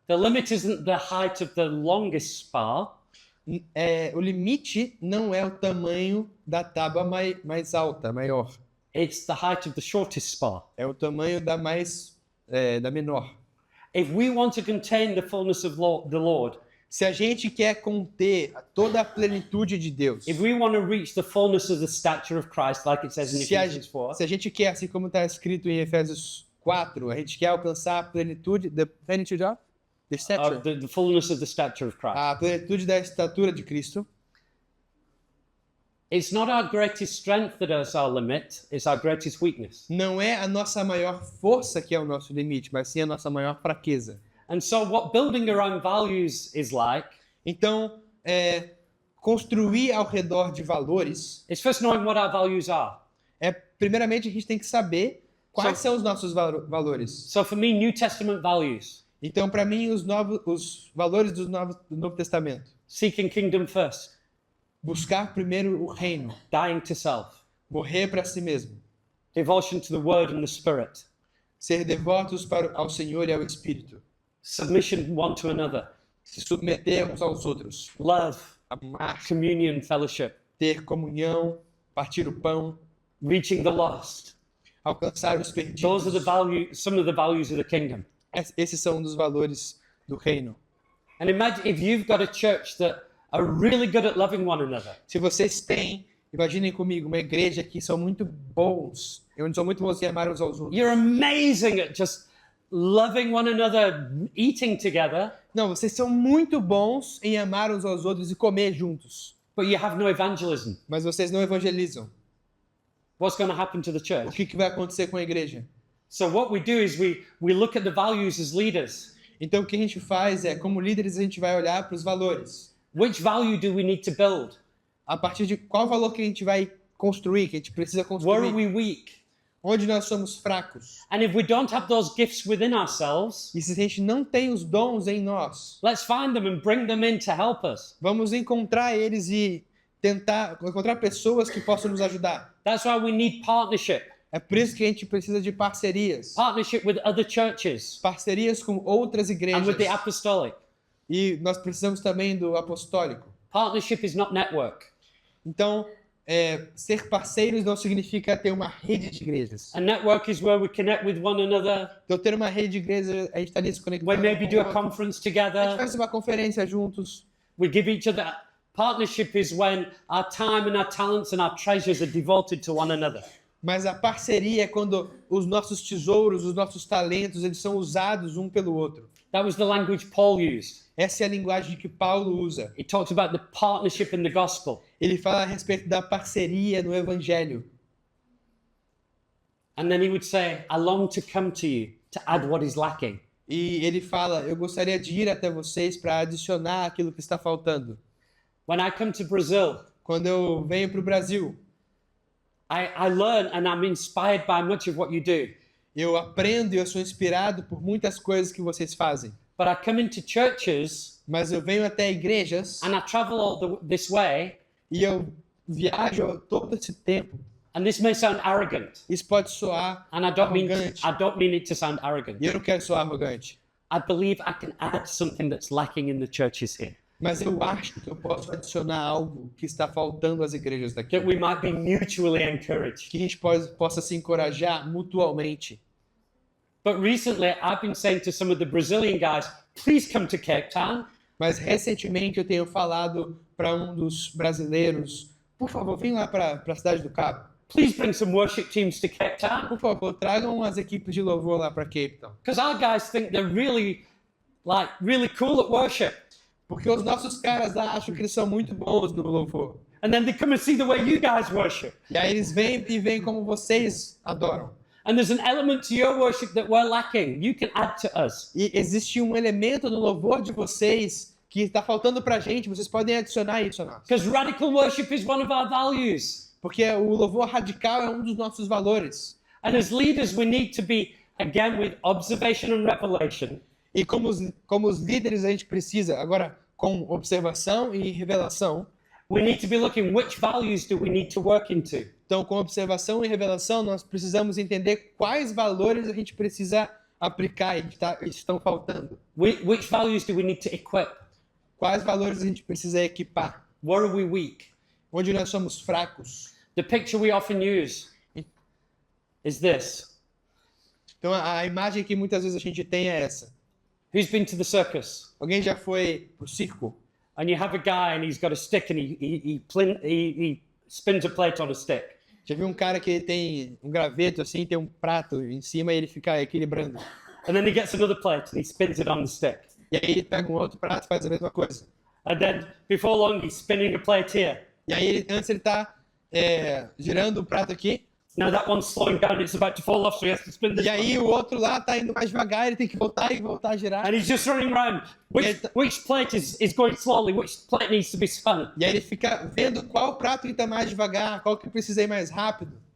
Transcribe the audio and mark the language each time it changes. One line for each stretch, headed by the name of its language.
English: The limit isn't the height of the longest spar,
Portuguese: O limite não é o tamanho da tábua mais alta, maior.
English: it's the height of the shortest spar.
Portuguese: É o tamanho da menor.
English: If we want to contain the fullness of the Lord,
Portuguese: Se a gente quer conter toda a plenitude de Deus,
English: if we want to reach the fullness of the stature of Christ, like it says in Ephesians 4,
Portuguese: se a gente quer, assim como está escrito em Efésios 4, a gente quer alcançar a plenitude,
English: the plenitude of the stature, the fullness of the stature of Christ.
Portuguese: a plenitude da estatura de Cristo.
English: It's not our greatest strength that is our limit, it's our greatest weakness.
Portuguese: Não é a nossa maior força que é o nosso limite, mas sim a nossa maior fraqueza.
English: And so, what building around values is like,
Portuguese: Então, construir ao redor de valores
English: is first knowing what our values are.
Portuguese: Primeiramente, a gente tem que saber quais são os nossos valores.
English: So, for me, New Testament values,
Portuguese: Então, para mim, os valores do Novo Testamento.
English: seeking kingdom first,
Portuguese: Buscar primeiro o reino,
English: dying to self,
Portuguese: morrer para si mesmo,
English: devotion to the Word and the Spirit,
Portuguese: ser devotos ao Senhor e ao Espírito,
English: submission one to another,
Portuguese: se submeter uns aos outros,
English: love,
Portuguese: amar,
English: communion, fellowship,
Portuguese: ter comunhão, partir o pão,
English: reaching the lost.
Portuguese: alcançar os
English: Those are the
Portuguese: perdidos.
English: some of the values of the kingdom.
Portuguese: Esses são um dos valores do reino.
English: And imagine if you've got a church that are really good at loving one another.
Portuguese: Se vocês têm, imaginem comigo, uma igreja que são muito bons, onde são muito bons em amar uns aos outros.
English: You're amazing at just loving one another, eating together,
Portuguese: Não, vocês são muito bons em amar uns aos outros e comer juntos,
English: but you have no evangelism.
Portuguese: mas vocês não evangelizam.
English: What's going to happen to the
Portuguese: O
English: church?
Portuguese: que vai acontecer com a igreja?
English: So what we do is we look at the values as leaders.
Portuguese: Então, o que a gente faz é, como líderes, a gente vai olhar para os valores.
English: Which value do we need to build?
Portuguese: A partir de qual valor que a gente vai construir, que a gente precisa
English: Where
Portuguese: construir,
English: are we weak?
Portuguese: onde nós somos fracos.
English: And if we don't have those gifts within ourselves,
Portuguese: E se a gente não tem os dons em nós,
English: let's find them and bring them in to help us.
Portuguese: vamos encontrar eles e tentar encontrar pessoas que possam nos ajudar.
English: That's why we need partnership.
Portuguese: É por isso que a gente precisa de parcerias.
English: Partnership with other churches
Portuguese: Parcerias com outras
English: and
Portuguese: igrejas.
English: with the apostolic.
Portuguese: E nós precisamos também do apostólico.
English: Partnership is not network.
Portuguese: Então, ser parceiros não significa ter uma rede de igrejas.
English: A network is where we connect with one another.
Portuguese: Então, ter uma rede de igrejas, a gente está ali se conectando.
English: We maybe do a
Portuguese: A
English: conference
Portuguese: gente
English: together.
Portuguese: faz uma conferência juntos.
English: We give each other. Partnership is when our time and our talents and our treasures are devoted to one another.
Portuguese: Mas a parceria é quando os nossos tesouros, os nossos talentos, eles são usados um pelo outro.
English: That was the language Paul used.
Portuguese: Essa é a linguagem que Paulo usa.
English: He talks about the partnership in the gospel.
Portuguese: Ele fala a respeito da parceria no evangelho.
English: And then he would say, I long to come to you to add what is lacking.
Portuguese: E ele fala: eu gostaria de ir até vocês para adicionar aquilo que está faltando.
English: When I come to Brazil,
Portuguese: Quando eu venho para o Brasil,
English: I learn and I'm inspired by much of what you do.
Portuguese: eu aprendo e eu sou inspirado por muitas coisas que vocês fazem.
English: But I come into churches
Portuguese: Mas eu venho até igrejas
English: and I travel this way,
Portuguese: e eu viajo todo esse tempo.
English: and this may sound arrogant,
Portuguese: Isso pode soar
English: and I don't
Portuguese: arrogante.
English: mean it to sound arrogant.
Portuguese: E eu não quero soar arrogante.
English: I believe I can add something that's lacking in the churches here,
Portuguese: Mas eu acho que eu posso adicionar algo que está faltando às igrejas daqui.
English: that we might be mutually encouraged.
Portuguese: Que a gente possa se encorajar mutualmente.
English: But recently, I've been saying to some of the Brazilian guys, please come to Cape Town.
Portuguese: Mas recentemente eu tenho falado para um dos brasileiros, por favor, vem lá para a cidade do Cabo.
English: Please bring some worship teams to Cape Town.
Portuguese: Por favor, tragam as equipes de louvor lá para Cape Town.
English: Because our guys think they're really cool at worship.
Portuguese: Porque os nossos caras lá acham que eles são muito bons no louvor.
English: And then they come and see the way you guys worship.
Portuguese: E aí eles vêm e veem como vocês adoram.
English: And there's an element to your worship that we're lacking. You can add to us.
Portuguese: E existe um elemento no louvor de vocês que está faltando para a gente. Vocês podem adicionar isso a nós.
English: Because radical worship is one of our values.
Portuguese: Porque o louvor radical é um dos nossos valores.
English: And as leaders, we need to be, again, with observation and revelation.
Portuguese: E como os líderes a gente precisa, agora com observação e revelação.
English: We need to be looking which values do we need to work into.
Portuguese: Então, com observação e revelação, nós precisamos entender quais valores a gente precisa aplicar e estão faltando.
English: Which values do we need to equip?
Portuguese: Quais valores a gente precisa equipar?
English: Where are we weak?
Portuguese: Onde nós somos fracos.
English: The picture we often use is this.
Portuguese: Então, a imagem que muitas vezes a gente tem é essa.
English: Who's been to the circus?
Portuguese: Alguém já foi pro circo?
English: And you have a guy and he's got a stick and he spins a plate on a stick.
Portuguese: Já viu um cara que tem um graveto assim, tem um prato em cima e ele fica equilibrando.
English: And then he gets another plate and he spins it on the stick.
Portuguese: E aí ele pega um outro prato e faz a mesma coisa.
English: And then before long he's spinning a plate here.
Portuguese: E aí antes ele tá girando o prato aqui.
English: Now that one's slowing down, it's about to fall off, so he has to spin this
Portuguese: E aí
English: one.
Portuguese: o outro lá tá indo mais devagar, ele tem que voltar e voltar a girar.
English: And he's just running around. Which plate is going slowly? Which plate needs to be spun?
Portuguese: E aí ele fica vendo qual prato que tá mais devagar, qual que precisa ir mais rápido.